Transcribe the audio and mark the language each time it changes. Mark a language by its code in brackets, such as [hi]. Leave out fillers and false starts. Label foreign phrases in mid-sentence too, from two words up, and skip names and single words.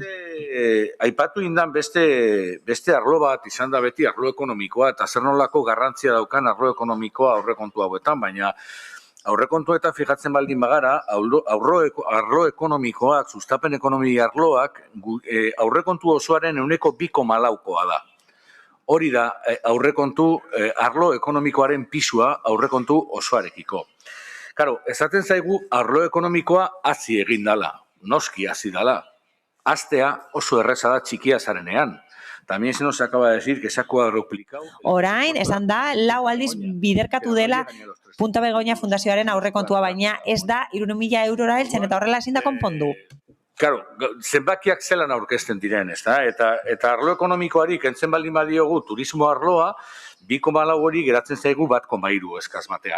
[eu] Aipatu indan beste arlo bat izan da beti arlo ekonomikoa eta zer nolako garrantzia daukan arlo ekonomikoa aurrekontu hauetan, baina aurrekontuetan fijatzen baldin bagara, arlo ekonomikoak, sustapen ekonomi arloak, aurrekontu osoaren 2,4%koa da. Hori da aurrekontu arlo ekonomikoaren pisua aurrekontu osoarekiko. Karo, esaten zaigu arlo ekonomikoa hazi egin dala, noski hazi dala. Hastea oso erreza da txikia zarenean. [es] También se nos acaba de decir que se ha cuadruplicado. [eu] Orain, esan da, 4 aldiz biderkatu dela Punta Begoña Fundazioaren aurrekontua, baina ez da 300.000 eurora heltzen eta horrela ezin da konpondu. Claro, zenbakiak zelan aurkezten diren, ez da? Eta arlo ekonomikoari kentzen baldin badiogu turismo arloa, 2,4 hori geratzen zaigu 1,3 eskasmatean.